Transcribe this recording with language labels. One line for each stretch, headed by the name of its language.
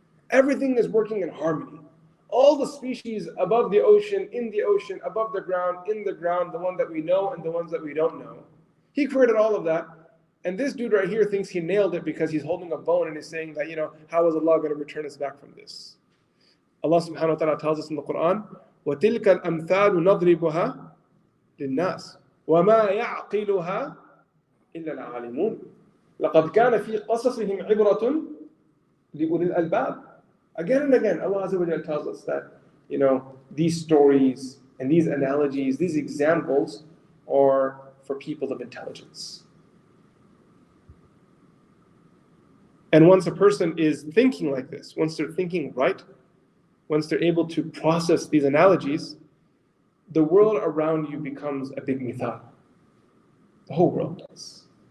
English: Everything is working in harmony. All the species above the ocean, in the ocean, above the ground, in the ground, the one that we know and the ones that we don't know. He created all of that. And this dude right here thinks he nailed it because he's holding a bone and he's saying that, how is Allah going to return us back from this?
Arabic: Allah subhanahu wa ta'ala
English: tells us in the Quran,
Arabic: وَتِلْكَ الْأَمْثَالُ نَضْرِبُهَا لِلنَّاسِ وَمَا يَعْقِلُهَا إِلَّا الْعَالِمُونَ لَقَدْ كَانَ فِي قَصَصِهِمْ عِبْرَةٌ لِأُولِي الْأَلْبَابِ.
English: Again and again, Allah Azza wa Jalla tells us that, these stories and these analogies, these examples are for people of intelligence. And once a person is thinking like this, once they're thinking right, once they're able to process these analogies, the world around you becomes a big mithal. The whole world does.